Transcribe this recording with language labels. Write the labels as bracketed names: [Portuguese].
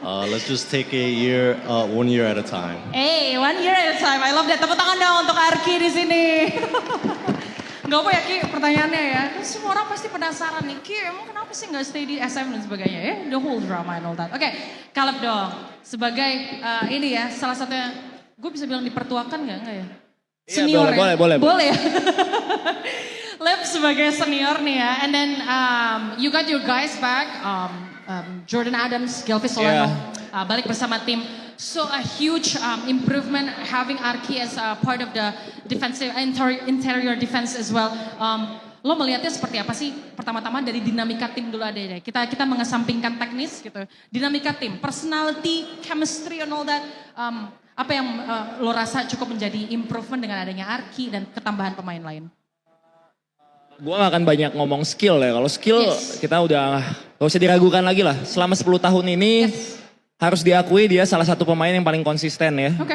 [English] Let's just take a year, 1 year at a time. Hey, 1 year at a time. I love that. [Indonesian] Tepuk tangan dong untuk Arki di sini. Gak apa ya Ki pertanyaannya ya. Semua orang pasti penasaran nih. Ki emang kenapa sih gak stay di SM dan sebagainya ya. [English] The whole drama and all that. [Indonesian] Oke, Caleb dong. Sebagai ini ya salah satunya. Gue bisa bilang dipertuakan gak ya? Senior boleh, boleh. Boleh ya? Lep sebagai senior nih ya. [English] And then you got your guys back. Jordan Adams, Gelvis Solano. [Indonesian] Balik bersama tim. [English] So a huge improvement having Arki as a part of the defensive interior defense as well. [Indonesian] Lo melihatnya seperti apa sih? Pertama-tama dari dinamika tim dulu ada deh. Kita mengesampingkan teknis gitu. Dinamika tim, [English] personality, chemistry and all that. [Indonesian] Apa yang lo rasa cukup menjadi improvement dengan adanya Arki dan ketambahan pemain lain? Gue gak akan banyak ngomong skill ya. Kalau skill kita udah gak usah diragukan lagi lah. Selama 10 tahun ini harus diakui dia salah satu pemain yang paling konsisten ya.